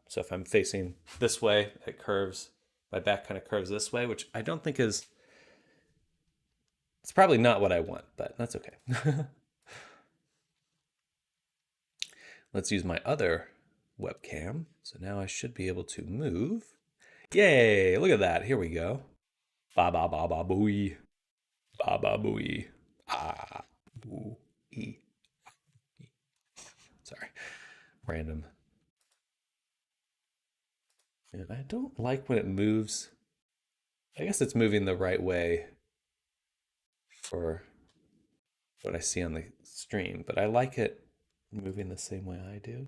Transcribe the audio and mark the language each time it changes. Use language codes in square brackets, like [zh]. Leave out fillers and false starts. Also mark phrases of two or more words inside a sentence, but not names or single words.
[en] So if I'm facing this way, it curves. My back kind of curves this way, which I don't think is... It's probably not what I want, but that's okay. Let's use my other webcam. So now I should be able to move. Yay, look at that. Here we go. Ba ba ba ba booey. Ba ba booey. Ah booey. Sorry. Random. And I don't like when it moves. I guess it's moving the right way for what I see on the stream, but I like it moving the same way I do.